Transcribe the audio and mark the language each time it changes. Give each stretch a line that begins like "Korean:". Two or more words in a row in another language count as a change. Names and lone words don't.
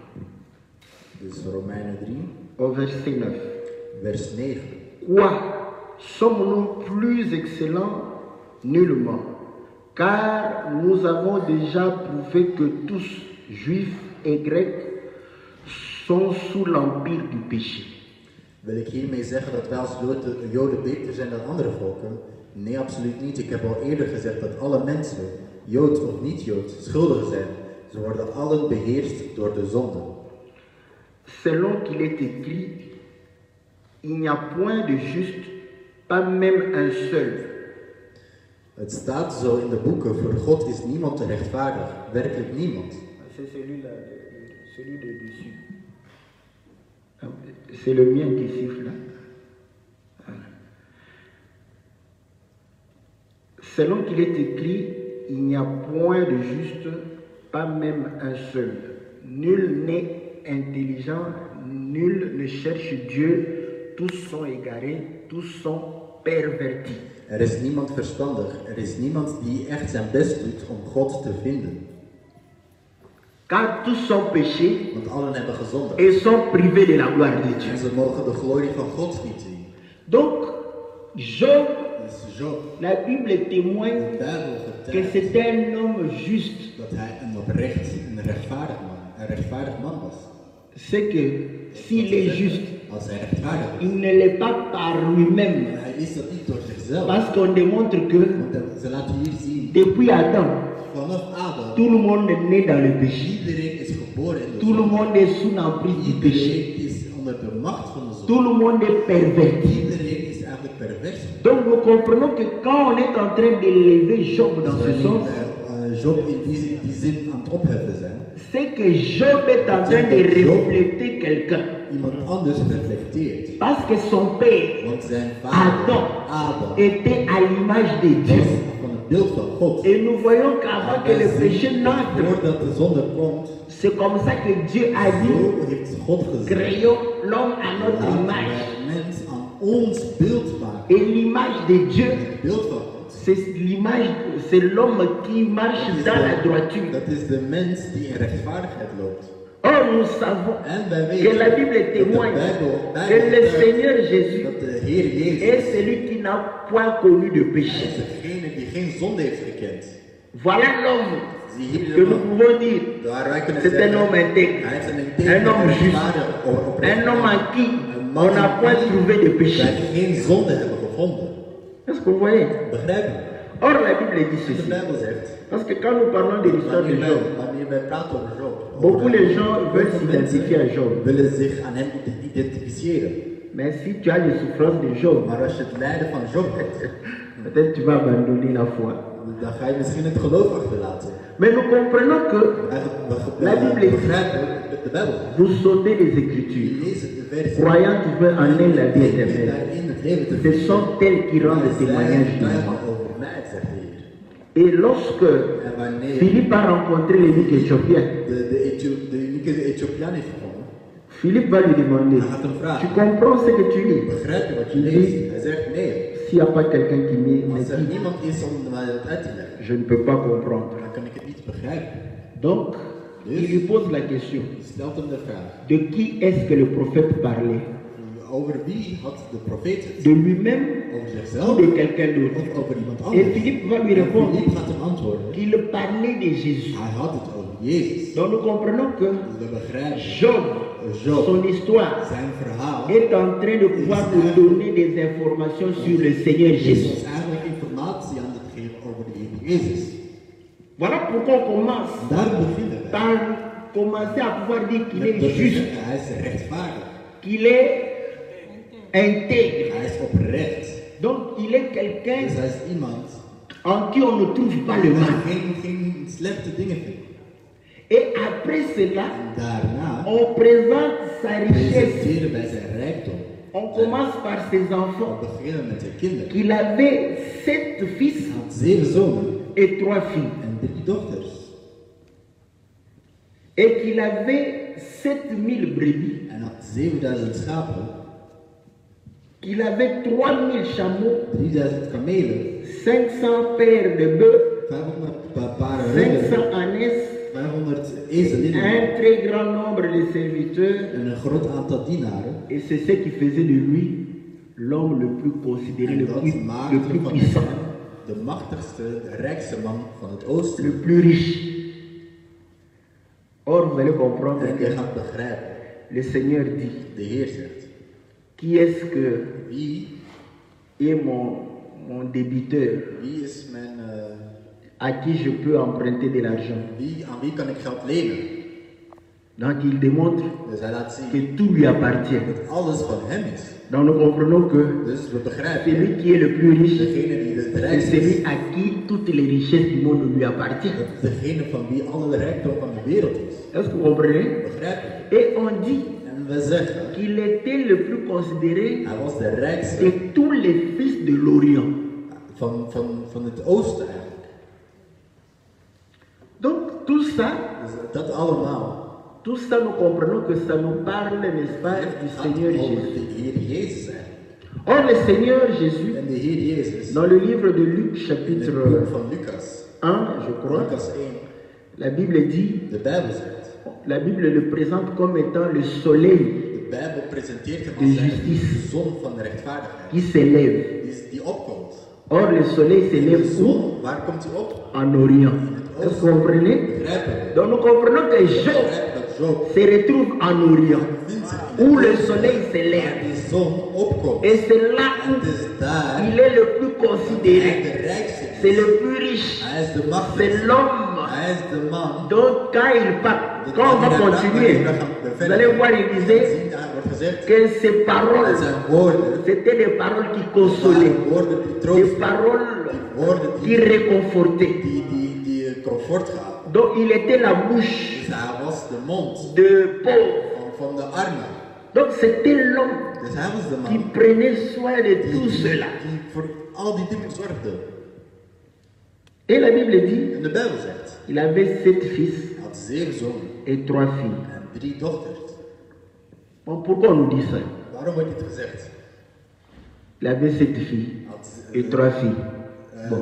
French: Au verset 9. Quoi? Sommes-nous plus excellents? Nullement. Car nous avons déjà prouvé que tous, juifs et grecs, sont sous l'empire du péché.
Dutch: Wil ik hiermee zeggen dat wij als Joden beter zijn dan andere volken? Nee, absoluut niet. Ik heb al eerder gezegd dat alle mensen, Jood of niet-Jood, schuldig zijn. Ze worden allen beheerst door de zonde.
French: Selon qu'il est écrit, il n'y a point de juste, pas même un seul.
Dutch: Het staat zo in de boeken, voor God is niemand te rechtvaardig, werkelijk niemand.
French: C'est celui de dessus. C'est le mien qui siffle là. Selon qu'il est écrit, il n'y a point de juste, pas même un seul. Nul n'est intelligent, nul ne cherche Dieu, tous sont égarés, tous sont pervertis.
Dutch: Er is niemand verstandig, er is niemand die echt zijn best doet om God te vinden.
French: Car tous sont péchés
Dutch: Want allen hebben gezondigd.
French: et sont privés de la gloire de Dieu.
Dutch: En ze mogen de glorie van God niet zien.
French: Donc, Job,
Dutch: Dus Job,
French: la Bible témoigne
Dutch: de Bijbel
French: que
Dutch: vertelt
French: c'était un homme juste.
Dutch: dat hij een rechtvaardig man was.
French: C'est que s'il est juste,
Dutch: Als hij rechtvaardig is.
French: il ne l'est pas par lui-même.
Dutch: En hij is dat niet door zichzelf.
French: Parce qu'on démontre que
Dutch: Want ze laten hier zien,
French: depuis Adam,
Dutch: vanaf Adam,
French: tout le monde est né dans le péché.
Dutch: iedereen is geboren in de
French: Tout le
Dutch: zonde.
French: monde est sous l'emprise du péché.
Dutch: Iedereen is onder de macht van de zonde.
French: Tout le monde est perverti.
Dutch: Iedereen is eigenlijk pervers.
French: Donc nous comprenons que quand on est en train d'élever Job dans ce sens,
Dutch: Job in die zin aan het opheffen zijn.
French: c'est que Job est en train de refléter quelqu'un.
Dutch: Iemand anders reflecteert.
French: Parce que son père,
Dutch: Want zijn vader,
French: Adam, était à l'image de Dieu.
Dutch: was van het beeld van God.
French: Et nous voyons qu'avant que le péché n'entre,
Dutch: Voordat de zonde komt,
French: c'est comme ça que Dieu a dit,
Dutch: zo heeft God gezegd.
French: créons l'homme à notre
Dutch: Laten
French: image.
Dutch: wij mens aan ons beeld maken.
French: Et l'image de Dieu,
Dutch: Het beeld van God.
French: c'est l'image, c'est l'homme qui marche dans la droiture.
Dutch: Dat is de mens die in rechtvaardigheid loopt.
French: Or, nous savons
Dutch: En wij
French: que
Dutch: weten
French: la Bible
Dutch: dat de
French: témoigne
Dutch: Bijbel
French: que le Seigneur
Dutch: dat
French: Jésus
Dutch: de Heer
French: est
Dutch: Jezus
French: celui qui n'a point connu de péché.
Dutch: is degene die geen zonde heeft gekend.
French: Voilà l'homme
Dutch: Zie hier
French: que
Dutch: de
French: nous
Dutch: man.
French: pouvons dire,
Dutch: Waar wij kunnen
French: c'est un
Dutch: zeggen,
French: homme intègre,
Dutch: hij is
French: un homme juste, un homme en qui on n'a point trouvé de péché.
Dutch: wij geen zonde hebben gevonden.
French: Est-ce que vous voyez?
Dutch: Begrijpen?
French: Or, la Bible dit
Dutch: De
French: ceci.
Dutch: Bijbel zegt,
French: Parce que quand nous parlons de l'histoire de Job,
Dutch: wanneer wij praten over Job,
French: beaucoup de gens veulent s'identifier à Job.
Dutch: willen zich aan hem identificeren.
French: Mais si tu as les souffrances de Job,
Dutch: Maar als je het lijden van Job hebt,
French: peut-être tu vas abandonner la foi.
Dutch: Dan ga je misschien het geloof achterlaten.
French: Mais nous comprenons que la Bible dit,
Dutch: begrijpen de Bijbel.
French: vous sautez les Écritures, croyant trouver en elle la vie éternelle. Ce sont elles qui rendent témoignage de moi. Et lorsque Philippe a rencontré l'eunuque éthiopien,
Dutch: De unieke Ethiopiaan heeft gevonden.
French: Philippe va lui demander, tu comprends ce que tu lis?
Dutch: Begrijp je wat je
French: Il
Dutch: leest?
French: dit,
Dutch: Hij zegt nee.
French: s'il n'y a pas quelqu'un qui me
Dutch: Als er
French: dit,
Dutch: niemand is om mij dat uit te leggen,
French: je ne peux pas comprendre.
Dutch: dan kan ik het niet begrijpen.
French: Donc, il lui pose la question,
Dutch: Je stelt hem de vraag.
French: de qui est-ce que le prophète parlait?
Dutch: Over wie had de profeet het?
French: De lui-même
Dutch: Over
French: ou
Dutch: zichzelf
French: de quelqu'un d'autre?
Dutch: of over iemand
French: Et
Dutch: anders?
French: Philippe va lui
Dutch: En
French: répondre
Dutch: Philippe gaat hem antwoorden.
French: qu'il parlait de Jésus.
Dutch: Hij had het over Jezus.
French: Donc nous comprenons que
Dutch: Dus we begrijpen.
French: Job,
Dutch: Job,
French: son histoire,
Dutch: zijn verhaal
French: est en train de pouvoir nous donner des informations sur le Seigneur
Dutch: is
French: Jésus.
Dutch: ons eigenlijk informatie aan het geven over de Heer Jezus.
French: Voilà pourquoi on commence
Dutch: Daar beginnen we.
French: par commencer à pouvoir dire qu'il est
Dutch: Dat is
French: juste,
Dutch: zeggen, hij is rechtvaardig.
French: qu'il est intègre.
Dutch: Hij is oprecht.
French: Donc il est quelqu'un
Dutch: Dus hij is iemand
French: en qui on ne trouve pas le mal.
Dutch: geen slechte dingen vindt.
French: Et après cela,
Dutch: En daarna
French: on présente sa richesse.
Dutch: presenteren wij zijn rijkdom.
French: On commence par ses enfants.
Dutch: We beginnen met zijn kinderen.
French: Qu'il avait 7 fils
Dutch: Hij had 7 zonen
French: et 3 filles.
Dutch: en 3 dochters.
French: Et qu'il avait 7000 brebis.
Dutch: En had 7000 schapen,
French: Qu'il avait 3000 chameaux,
Dutch: 3000 kamelen,
French: 500 paires de bœufs,
Dutch: 500 paren runderen,
French: 500 ânes,
Dutch: 500 ezelinnen
French: un très grand nombre de serviteurs.
Dutch: en een groot aantal dienaren.
French: Et c'est ce qui faisait de lui l'homme le plus considéré,
Dutch: En
French: le
Dutch: dat
French: plus
Dutch: maakte van
French: puissant,
Dutch: hem de machtigste, de rijkste man van het oosten.
French: le plus riche. Or, vous allez comprendre
Dutch: En
French: que
Dutch: je gaat begrijpen,
French: le Seigneur dit,
Dutch: de Heer zegt,
French: qui est-ce que
Dutch: wie
French: est mon débiteur
Dutch: is mijn,
French: à qui je peux emprunter de l'argent?
Dutch: aan wie kan ik geld lenen?
French: Donc il démontre
Dutch: Dus hij laat zien
French: que tout lui appartient.
Dutch: dat alles van hem is.
French: Donc nous comprenons que
Dutch: Dus we begrijpen,
French: celui qui est le plus riche,
Dutch: degene die het
French: c'est
Dutch: rijkste
French: celui
Dutch: is,
French: à qui toutes les richesses du monde lui appartiennent.
Dutch: dat is degene van wie alle rijkdom van de wereld is.
French: Est-ce que vous comprenez?
Dutch: Begrijpen?
French: Et on dit
Dutch: En we zeggen,
French: qu'il était le plus considéré
Dutch: hij was de rijkste
French: de tous les fils de l'Orient.
Dutch: van het oosten eigenlijk.
French: Donc tout ça,
Dutch: Dus dat allemaal.
French: tout ça nous comprenons que ça nous parle, n'est-ce pas, du
Dutch: Het gaat
French: Seigneur
Dutch: over
French: Jésus.
Dutch: de Heer Jezus eigenlijk.
French: Or le Seigneur Jésus,
Dutch: En de Heer Jezus,
French: dans le livre de Luc
Dutch: in het
French: chapitre
Dutch: boek van Lucas,
French: 1, je crois,
Dutch: Lucas 1,
French: la Bible dit,
Dutch: de Bijbel zegt.
French: la Bible le présente comme étant le soleil
Dutch: De Bijbel presenteert hem
French: De
Dutch: als
French: justice.
Dutch: de zon van de rechtvaardigheid.
French: qui s'élève.
Dutch: Die opkomt.
French: Or le soleil
Dutch: De
French: s'élève où?
Dutch: zon, waar komt hij op?
French: En Orient. Est-ce que vous comprenez?
Dutch: Begrijpen we?
French: Donc nous comprenons que Job
Dutch: Begrijpen dat Job
French: se retrouve en Orient,
Dutch: vindt zich in
French: où
Dutch: de
French: le
Dutch: oosten,
French: soleil
Dutch: waar
French: s'élève.
Dutch: die zon opkomt.
French: Et c'est là
Dutch: En
French: où
Dutch: het is daar
French: il est le plus
Dutch: hij de
French: considéré.
Dutch: rijkste
French: C'est
Dutch: is.
French: le plus riche.
Dutch: Hij is de
French: C'est
Dutch: machtigste.
French: l'homme.
Dutch: Hij is de man.
French: Donc quand il parle, quand on va continuer, vous allez voir, il disait
Dutch: Daar wordt gezegd,
French: que ces
Dutch: dat
French: paroles,
Dutch: zijn woorden,
French: c'était des paroles qui
Dutch: dat
French: consolaient,
Dutch: waren woorden die
French: des
Dutch: troosten,
French: paroles
Dutch: woorden
French: qui réconfortaient.
Dutch: die comfort gaven.
French: Donc il était la bouche
Dutch: Dus hij was de mond
French: de Paul.
Dutch: van de armen.
French: Donc c'était l'homme
Dutch: Dus hij was de
French: qui
Dutch: man
French: prenait soin de tout cela.
Dutch: die voor al die dingen zorgde.
French: Et la Bible dit,
Dutch: En de Bijbel zegt,
French: il avait 7 fils
Dutch: hij had 7 zonen
French: et 3 filles.
Dutch: en 3 dochters.
French: Bon, pourquoi on nous dit ça?
Dutch: Waarom wordt dit gezegd?
French: Il avait 7 filles et 3 filles. Bon.